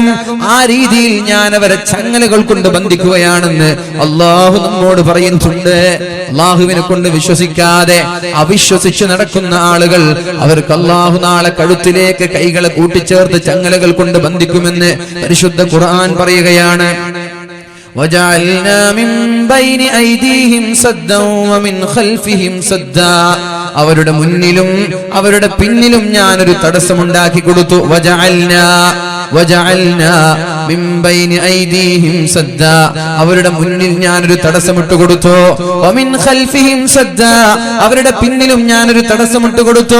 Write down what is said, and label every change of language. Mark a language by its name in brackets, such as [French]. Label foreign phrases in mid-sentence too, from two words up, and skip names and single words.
[Malayalam] ആ രീതിയിൽ ഞാൻ അവരെ ചങ്ങലകൾ കൊണ്ട് ബന്ധിക്കുകയാണെന്ന് അല്ലാഹു നമ്മോട് പറയുന്നുണ്ട്. അല്ലാഹുവിനെ കൊണ്ട് വിശ്വസിക്കാതെ അവിശ്വസിച്ച് നടക്കുന്ന ആളുകൾ, അവർക്ക് അല്ലാഹു നാളെ കഴുത്തിലേക്ക് കൈകളെ കൂട്ടിച്ചേർത്ത് ചങ്ങലകൾ കൊണ്ട് ബന്ധിക്കുമെന്ന് പരിശുദ്ധ ഖുർആൻ പറയുകയാണ്. [Arabic] وجعلنا من بين أيديهم سدا ومن خلفهم سدا. [Malayalam] അവരുടെ മുന്നിലും അവരുടെ പിന്നിലും ഞാനൊരു തടസ്സമുണ്ടാക്കി കൊടുത്തു. [Arabic] وجعلنا من بين أيديهم سدا, [Malayalam] അവരുടെ മുന്നിൽ ഞാനൊരു തടസ്സമിട്ട് കൊടുത്തു. [Arabic] ومن خلفهم سدا, [Malayalam] അവരുടെ പിന്നിലും ഞാനൊരു തടസ്സമിട്ട് കൊടുത്തു.